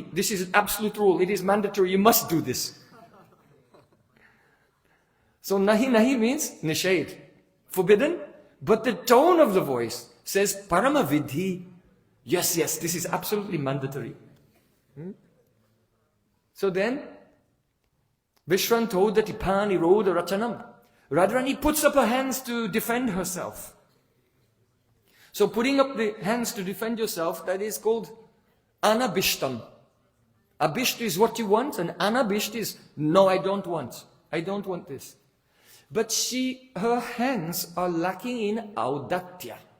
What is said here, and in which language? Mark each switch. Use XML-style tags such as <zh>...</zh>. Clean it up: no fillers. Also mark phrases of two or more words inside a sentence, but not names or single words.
<en>This is an absolute rule, it is mandatory, you must do this. So nahi means nishad, forbidden, but the tone of the voice says paramavidhi. Yes, this is absolutely mandatory. So then,</en> <sa>Vishwantodati pani roda rachanam.</sa> <en>Radharani puts up her hands to defend herself. So putting up the hands to defend yourself, that is called anabhishtam. Abhisht is what you want, and anabhisht is, no, I don't want. I don't want this. But her hands are lacking in audatya.</en>